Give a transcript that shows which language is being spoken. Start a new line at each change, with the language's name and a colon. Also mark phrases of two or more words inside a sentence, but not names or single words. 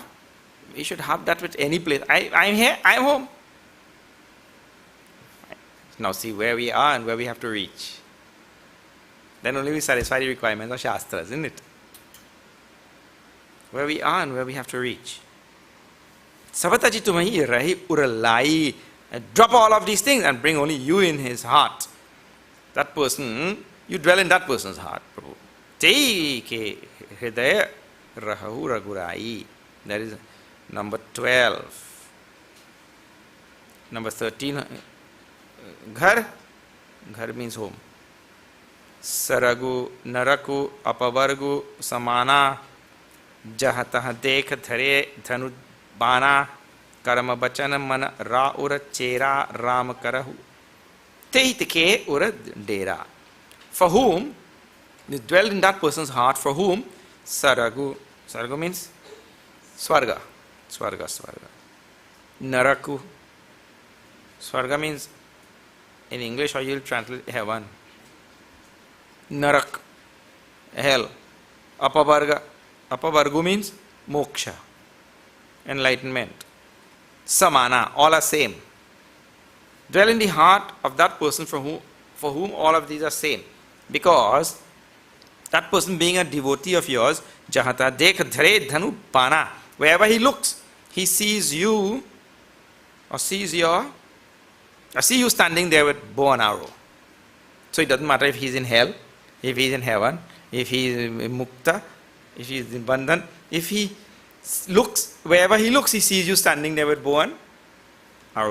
English: We should have that with any place. I'm here, I'm home. Now see where we are and where we have to reach. Then only we satisfy the requirements of Shastras, isn't it? Where we are and where we have to reach.
Awadhi: Savataji tumahi rahi uralai.
English: Drop all of these things and bring only you in his heart. That person, you dwell in that person's heart, Prabhu.
Awadhi: Te ke hridaya rahu ragurai.
English: That is number 12. Number 13, ghar. Ghar means home.
Awadhi: Saragu, naraku, apavargu, samana, jahatah dekh dhare dhanu bana. Karma bachana mana ra ura chera ram karahu. Teitke ura dera.
English: For whom, you dwell in that person's heart, for whom, saragu. Saragu means swarga. Swarga. Naraku. Swarga means, in English, or you'll translate heaven. Narak, hell. Apavarga. Apavargu means moksha, enlightenment. Samana, all are same. Dwell in the heart of that person for whom all of these are same. Because that person being a devotee of yours,
Awadhi: jahata dekh dhare dhanu pana.
English: Wherever he looks, he sees you or sees you standing there with bow and arrow. So it doesn't matter if he's in hell, if he's in heaven, if he is in mukta, if he is in bandhan, if he looks, wherever he looks, he sees you standing there with bow and arrow.